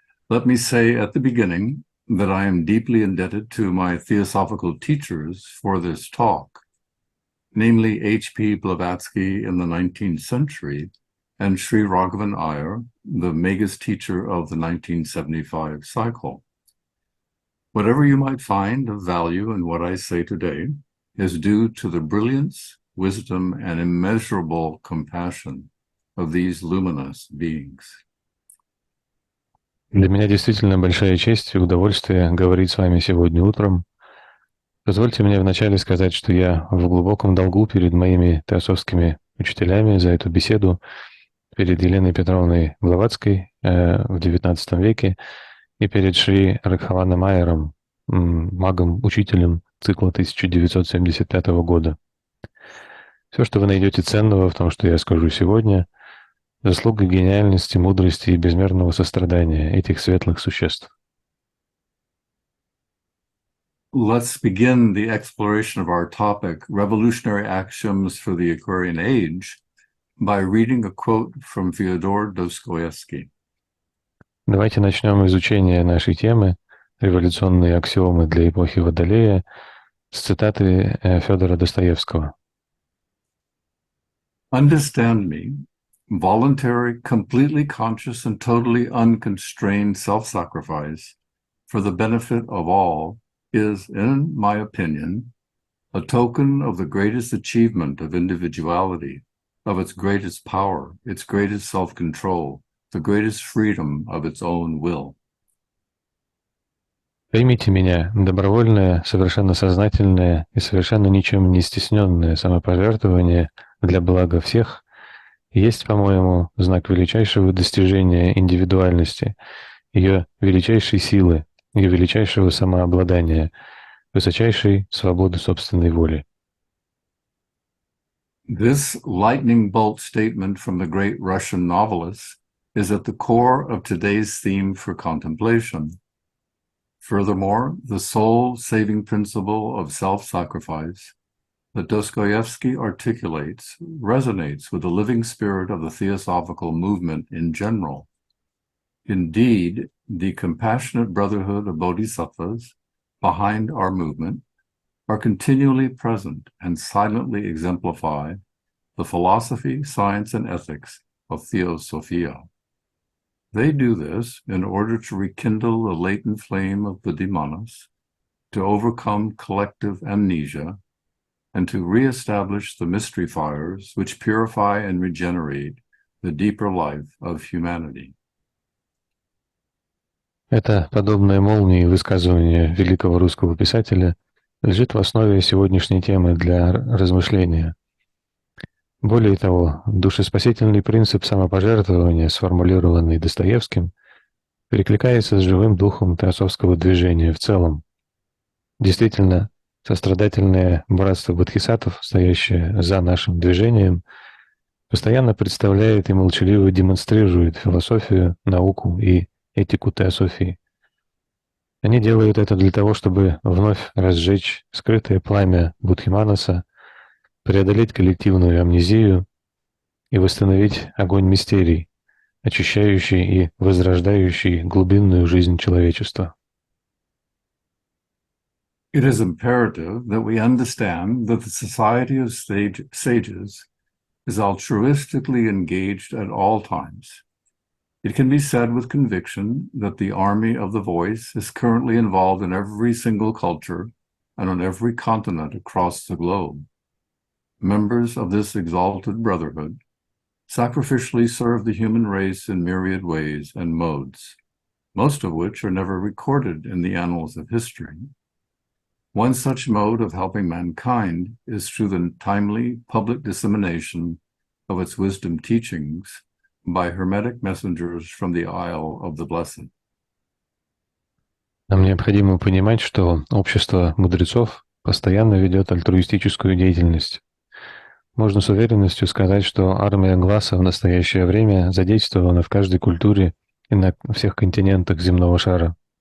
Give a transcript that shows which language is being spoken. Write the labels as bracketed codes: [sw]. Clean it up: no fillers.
[en] Let me say at the beginning that I am deeply indebted to my theosophical teachers for this talk, namely H.P.Blavatsky in the 19th century and Sri Raghavan Iyer, the Magus teacher of the 1975 cycle. Whatever you might find of value in what I say today is due to the brilliance, wisdom, and immeasurable compassion of these luminous beings. [ru] Для меня действительно большая честь и удовольствие говорить с вами сегодня утром. Позвольте мне вначале сказать, что я в глубоком долгу перед моими теософскими учителями за эту беседу, перед Еленой Петровной Блаватской в XIX веке и перед Шри Рагхаваном Айером, магом-учителем цикла 1975 года. Все, что вы найдете ценного в том, что я скажу сегодня, заслуга гениальности, мудрости и безмерного сострадания этих светлых существ. [en] let's begin the exploration of our topic, Revolutionary Axioms for the Aquarian Age, by reading a quote from Fyodor Dostoevsky. [ru] Давайте начнем изучение нашей темы «Революционные аксиомы для эпохи Водолея» с цитаты Федора Достоевского. [en] Understand me, voluntary, completely conscious, and totally unconstrained self-sacrifice for the benefit of all is, in my opinion, a token of the greatest achievement of individuality, of its greatest power, its greatest self-control, the greatest freedom of its own will. [ru] Поймите меня, добровольное, совершенно сознательное и совершенно ничем не стесненное самопожертвование для блага всех есть, по-моему, знак величайшего достижения индивидуальности, ее величайшей силы, ее величайшего самообладания, высочайшей свободы собственной воли. [en] This lightning bolt statement from the great Russian novelist is at the core of today's theme for contemplation. Furthermore, the soul-saving principle of self-sacrifice that Dostoevsky articulates resonates with the living spirit of the theosophical movement in general. Indeed, the compassionate brotherhood of bodhisattvas behind our movement are continually present and silently exemplify the philosophy, science, and ethics of Theosophia. They do this in order to rekindle the latent flame of the Buddhimanas, to overcome collective amnesia, and to reestablish the mystery fires which purify and regenerate the deeper life of humanity. [ru] Это подобное молнии высказывание великого русского писателя лежит в основе сегодняшней темы для размышления. Более того, душеспасительный принцип самопожертвования, сформулированный Достоевским, перекликается с живым духом теософского движения в целом. Действительно, сострадательное братство бодхисаттв, стоящее за нашим движением, постоянно представляет и молчаливо демонстрирует философию, науку и этику теософии. Они делают это для того, чтобы вновь разжечь скрытое пламя Будхиманаса, преодолеть коллективную амнезию и восстановить огонь мистерий, очищающий и возрождающий глубинную жизнь человечества. [en] It is imperative that we understand that the society of sages is altruistically engaged at all times. It can be said with conviction that the army of the voice is currently involved in every single culture and on every continent across the globe. Members of this exalted brotherhood sacrificially serve the human race in myriad ways and modes, most of which are never recorded in the annals of history. One such mode of helping mankind is through the timely public dissemination of its wisdom teachings by hermetic messengers from the Isle of the Blessed. [ru] Нам необходимо понимать, что общество мудрецов постоянно ведет альтруистическую деятельность. Можно с уверенностью сказать, что армия Гласа в настоящее время задействована в каждой культуре и на всех континентах земного шара.